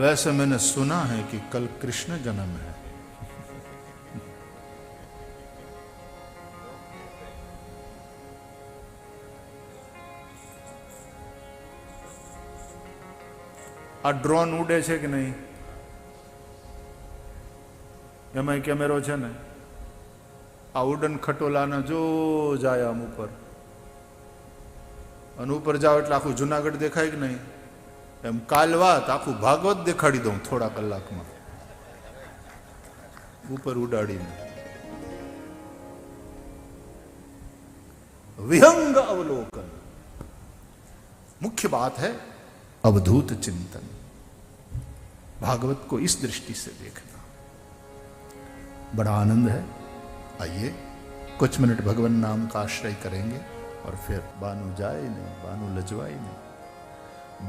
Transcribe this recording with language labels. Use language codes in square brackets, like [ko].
[hi] वैसे मैंने सुना है कि कल कृष्ण जन्म है। [gu] आ ड्रोन उड़े છે કે નહીં? એમાં કેમેરો છે ને, આ ઉડન ખટોલાના જો જાય આમ ઉપર, અને ઉપર જાવ એટલે આખું જુનાગઢ દેખાય કે નહીં? એમ કાલ વાત આખું ભાગવત દેખાડી દઉં થોડા કલાકમાં ઉપર ઉડાડીને। [hi] विहंग अवलोकन, मुख्य बात है अवधूत चिंतन। भागवत को इस दृष्टि से देखना बड़ा आनंद है। आइए कुछ मिनट भगवान नाम का आश्रय करेंगे और फिर बानु जाए नहीं, बानु लजवाए नहीं।